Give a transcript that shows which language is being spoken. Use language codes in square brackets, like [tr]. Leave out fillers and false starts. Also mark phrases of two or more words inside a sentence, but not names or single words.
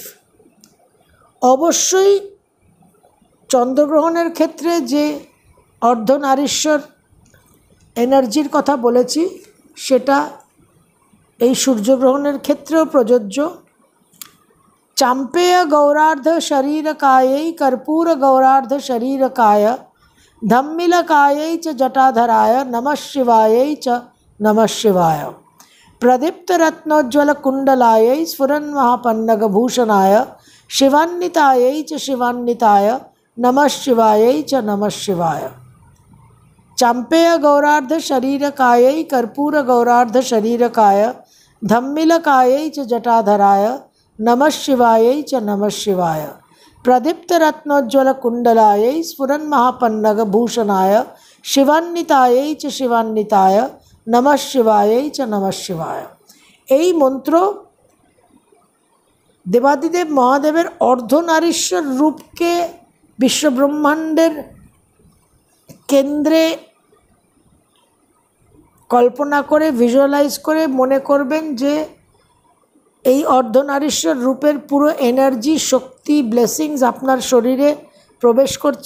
[bn] অবশ্যই চন্দ্রগ্রহণের ক্ষেত্রে যে অর্ধনারীশ্বর এনার্জির কথা বলেছি সেটা এই সূর্যগ্রহণের ক্ষেত্রেও প্রযোজ্য। [sa] চাম্পেয় গৌরার্ধ শরীরকাयै কর্পূর গৌরার্ধ শরীরকায় ধম্মিলকাयै চ জটাধরায় নমঃ শিবাयै চ নমঃ শিবায়। प्रदीप्त रत्नोज्ज्वल कुंडलायै स्फुरन्महापन्नगभूषणाय शिवान्वितायै च शिवान्विताय नमः शिवायै च नमः शिवाय। चाम्पेय गौरार्ध शरीरकायै कर्पूर गौरार्ध शरीरकाय धम्मिलकायै च जटाधराय नमः शिवायै च नमः शिवाय। प्रदीप्त रत्नोज्ज्वल कुंडलायै स्फुरन्महापन्नगभूषणाय शिवान्वितायै च शिवान्विताय नमः शिवायै च नमः शिवाय। [bn] এই মন্ত্র দেবাদিদেব মহাদেবের অর্ধনারীশ্বর রূপকে বিশ্বব্রহ্মাণ্ডের কেন্দ্রে কল্পনা করে, ভিজুয়ালাইজ করে মনে করবেন যে এই অর্ধনারীশ্বর রূপের পুরো এনার্জি, শক্তি, ব্লেসিংস আপনার শরীরে প্রবেশ করছে।